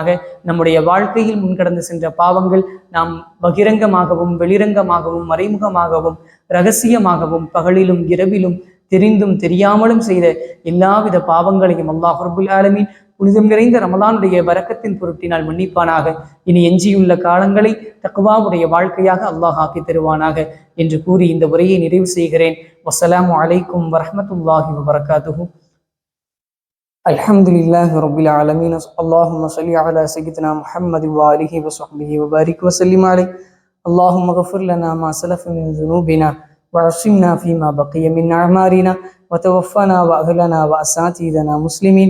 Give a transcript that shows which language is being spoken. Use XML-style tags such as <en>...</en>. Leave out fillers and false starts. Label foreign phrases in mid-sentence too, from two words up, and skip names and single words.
<ta>நம்முடைய வாழ்க்கையில் முன்கடந்து சென்ற பாவங்கள் நாம் பகிரங்கமாகவும் வெளிரங்கமாகவும் மறைமுகமாகவும் இரகசியமாகவும் பகலிலும் இரவிலும் தெரிந்தும் தெரியாமலும் செய்த எல்லாவித பாவங்களையும் அல்லாஹ்</ta> <ar>رب العالمين</ar> <ta>புனிதம் நிறைந்த ரமலானுடைய பரக்கத்தின் பொருட்டினால் மன்னிப்பானாக. இனி எஞ்சியுள்ள காலங்களை தக்வாவுடைய வாழ்க்கையாக அல்லாஹ் ஆக்கி தருவானாக என்று கூறி இந்த உரையை நிறைவு செய்கிறேன்.</ta> <ar>والسلام عليكم ورحمة الله وبركاته. الحمد لله رب العالمين. اللهم صل على سيدنا محمد وآله وصحبه وبارك وسلم عليه. اللهم اغفر لنا ما سلف من ذنوبنا وعصمنا فيما بقي من أعمارنا وتوفنا وأهلنا وأساتذتنا مسلمين.</ar>